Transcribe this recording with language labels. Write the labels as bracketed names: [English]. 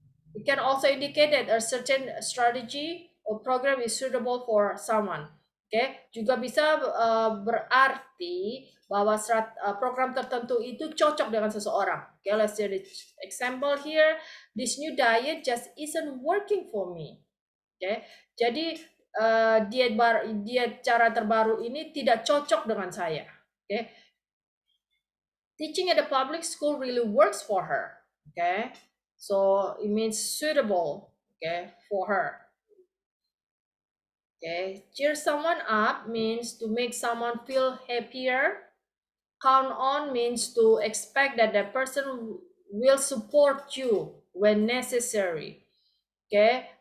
[English] It can also indicate that a certain strategy or program is suitable for someone. Okay. [Indonesian] Juga bisa berarti bahwa program tertentu itu cocok dengan seseorang. [English] Okay, let's say the example here. This new diet just isn't working for me. Okay. [Indonesian] Jadi diet cara terbaru ini tidak cocok dengan saya. [English] Okay. Teaching at a public school really works for her. Okay. So it means suitable, okay, for her. Okay. Cheer someone up means to make someone feel happier. Count on means to expect that the person will support you when necessary. Okay.